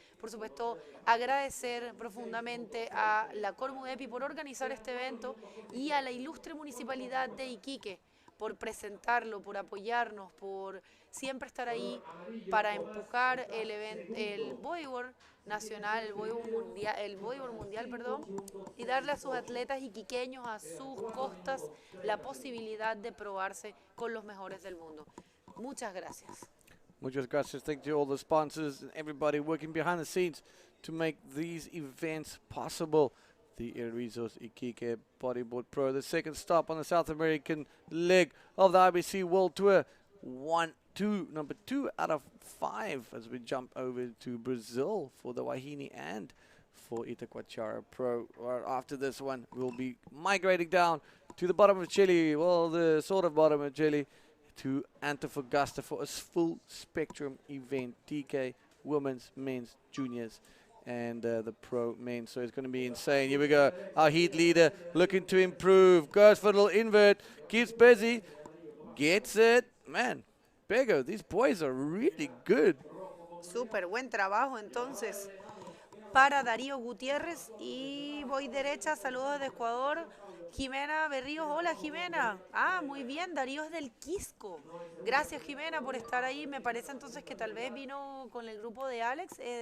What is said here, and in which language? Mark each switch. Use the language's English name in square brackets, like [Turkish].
[Spanish] Por supuesto, agradecer profundamente a la Cormudepi por organizar este evento y a la ilustre Municipalidad de Iquique por presentarlo, por apoyarnos, por siempre estar ahí para empujar el bodyboard nacional, el bodyboard mundial, y darle a sus atletas iquiqueños, a sus costas, la posibilidad de probarse con los mejores del mundo. Muchas gracias. Muchas gracias. [English] Thank you to all the sponsors and everybody working behind the scenes to make these events possible. The Erizos Iquique Bodyboard Pro, the second stop on the South American leg of the IBC World Tour. Number 2 out of 5 as we jump over to Brazil for the Wahine and for Itacoatiara Pro. After this one, we'll be migrating down to the bottom of Chile, well, the sort of bottom of Chile, to Antofagasta for a full spectrum event, DK, women's, men's, juniors, and the pro men. So it's going to be insane. Here we go. Our heat leader looking to improve. Goes for a little invert. Keeps busy. Gets it. Man, Bego, these boys are really good. [Spanish] Súper buen trabajo entonces para Darío Gutiérrez. Y voy derecha, saludos de Ecuador. Jimena Berríos, hola Jimena. Ah, muy bien, Darío es del Quisco. Gracias Jimena por estar ahí. Me parece entonces que tal vez vino con el grupo de Alex.